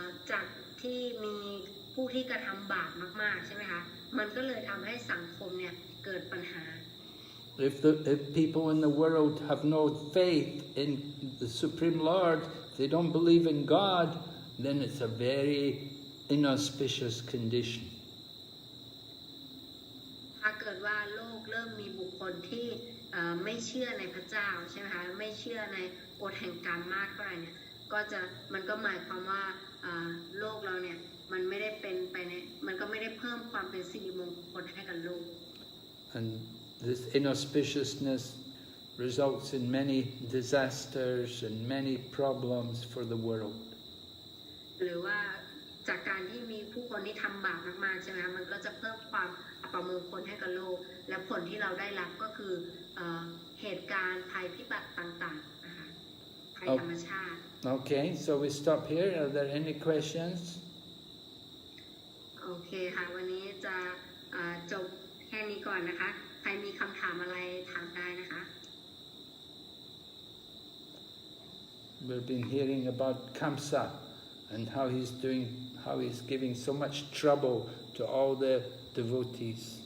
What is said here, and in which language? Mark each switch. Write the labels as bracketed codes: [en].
[th] จากที่มีผู้ที่กระทำบาปมากๆใช่ไหมคะมันก็เลยทำให้สังคมเนี่ยเกิดปัญหา [en] If people in the world have no faith in the Supreme Lord, if they don't believe in God, then it's a very inauspicious condition. [th] ถ้าเกิดว่าโลกเริ่มมีบุคคลที่ไม่เชื่อในพระเจ้าใช่ไหมคะไม่เชื่อในกฎแห่งกรรมมากเท่าไหร่เนี่ยมันก็หมายความว่าโลกเราเนี่ยมันไม่ได้เป็นไปในมันก็ไม่ได้เพิ่มความเป็นสิริมงคลให้กับโลก [en] And this inauspiciousness results in many disasters and many problems for the world. [th] หรือว่าจากการที่มีผู้คนที่ทำบาปมากๆใช่ไหมมันก็จะเพิ่มความอัปมงคลให้กับโลกและผลที่เราได้รับก็คือเหตุการณ์ภัยพิบัติต่างๆนะคะภัยธรรมชาติ [en] Okay, so we stop here. Are there any questions? [th] โอเคค่ะวันนี้จะจบแค่นี้ก่อนนะคะใครมีคำถามอะไรถามได้นะคะ [en] We've been hearing about Kamsa and how he's giving so much trouble to all the devotees.